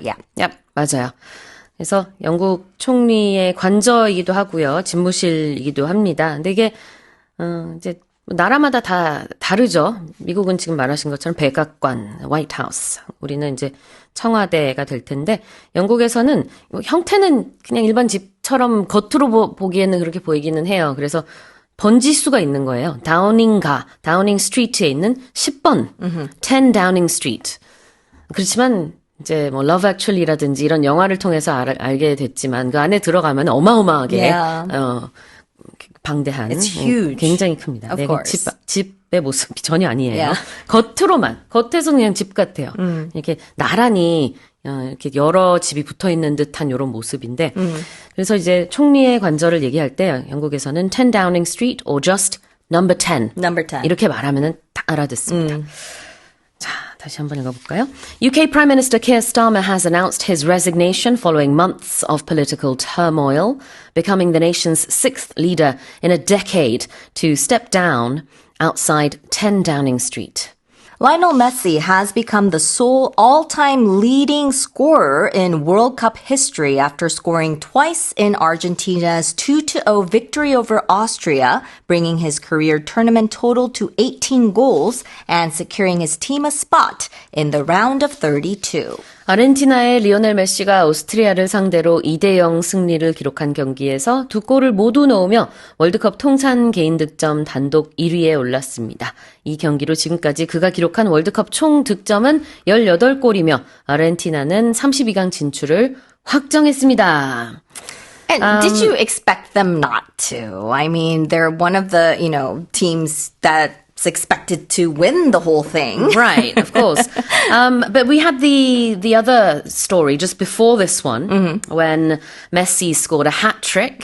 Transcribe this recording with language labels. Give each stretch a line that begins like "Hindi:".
English: Yeah.
Korean: Yep, 맞아요. 그래서 영국 총리의 관저이기도 하고요. 집무실이기도 합니다. 근데 이게 이제 나라마다 다 다르죠. 미국은 지금 말하신 것처럼 백악관, 화이트하우스. 우리는 이제 청와대가 될 텐데 영국에서는 형태는 그냥 일반 집처럼 겉으로 보기에는 그렇게 보이기는 해요. 그래서 번지수가 있는 거예요. 다우닝 스트리트에 있는 10번, 10 Downing Street. 그렇지만 이제 뭐 Love Actually라든지 이런 영화를 통해서 알게 됐지만 그 안에 들어가면 어마어마하게
English: Yeah.
Korean: 방대한
English: It's huge.
Korean: 굉장히 큽니다.
English: Of course.
Korean: 집의 모습이 전혀 아니에요.
English: Yeah.
Korean: 겉에서는 그냥 집 같아요. 이렇게 나란히 이렇게 여러 집이 붙어 있는 듯한 이런 모습인데 그래서 이제 총리의 관저를 얘기할 때 영국에서는
English: 10 Downing Street or just number 10 Number 10.
Korean: 이렇게 말하면은 다 알아듣습니다. 자, 다시 한번 읽어볼까요?
English: UK Prime Minister Keir Starmer has announced his resignation following months of political turmoil, becoming the nation's 6th leader in a decade to step down outside 10 Downing Street. Lionel Messi has become the sole all-time leading scorer in World Cup history after scoring twice in Argentina's 2-0 victory over Austria, bringing his career tournament total to 18 goals and securing his team a spot in the round of 32.
Korean: 아르헨티나의 리오넬 메시가 오스트리아를 상대로 2대0 승리를 기록한 경기에서 두 골을 모두 넣으며 월드컵 통산 개인 득점 단독 1위에 올랐습니다. 이 경기로 지금까지 그가 기록한 월드컵 총 득점은 18골이며 아르헨티나는 32강 진출을 확정했습니다.
English: And did you expect them not to? I mean, they're one of the, teams that expected to win the whole thing. Right, of course. But we had the other story just before this one when Messi scored a hat trick.